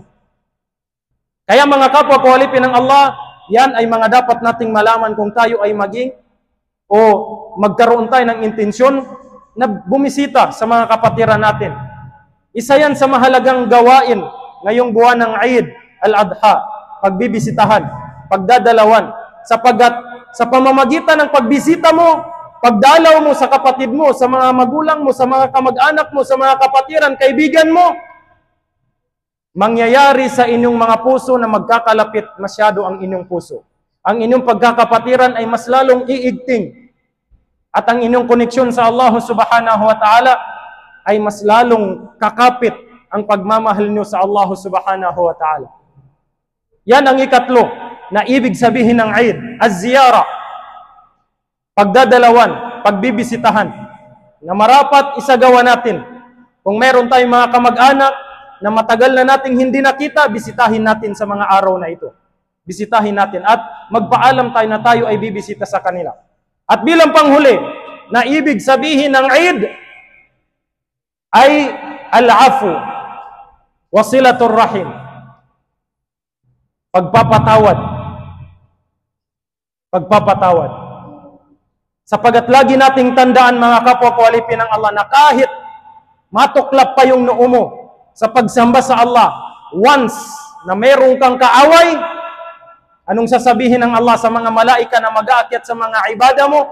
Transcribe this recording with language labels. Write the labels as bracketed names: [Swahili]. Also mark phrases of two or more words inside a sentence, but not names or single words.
[Filipino] Kaya mga kapwa kawalipin ng Allah, yan ay mga dapat nating malaman kung tayo ay maging o magkaroon tayo ng intensyon na bumisita sa mga kapatiran natin. Isa yan sa mahalagang gawain ngayong buwan ng Eid al-Adha, pagbibisitahan, pagdadalawan, sapagat sa pamamagitan ng pagbisita mo, pagdalaw mo sa kapatid mo, sa mga magulang mo, sa mga kamag-anak mo, sa mga kapatiran, kaibigan mo, mangyayari sa inyong mga puso na magkakalapit masyado ang inyong puso. Ang inyong pagkakapatiran ay mas lalong iigting. At ang inyong koneksyon sa Allah [Arabic] سبحانه وتعالى [Filipino] ay mas lalong kakapit ang pagmamahal nyo sa Allah [Arabic] سبحانه وتعالى. [Filipino] Yan ang ikatlo na ibig sabihin ng Eid, az-ziyara. Pagdadalawan, pagbibisitahan, na marapat isagawa natin. Kung meron tayong mga kamag-anak na matagal na nating hindi nakita, bisitahin natin sa mga araw na ito. Bisitahin natin at magpaalam tayo na tayo ay bibisita sa kanila. At bilang panghuli, na ibig sabihin ng Eid ay [Arabic] العفو وصلة الرحم. [Filipino] Pagpapatawad. Pagpapatawad. Sapagat lagi nating tandaan mga kapwa kawalipin ng Allah na kahit matuklap pa yung noo mo sa pagsamba sa Allah, once na merong kang kaaway, anong sasabihin ng Allah sa mga malaika na mag-aakyat sa mga ibada mo?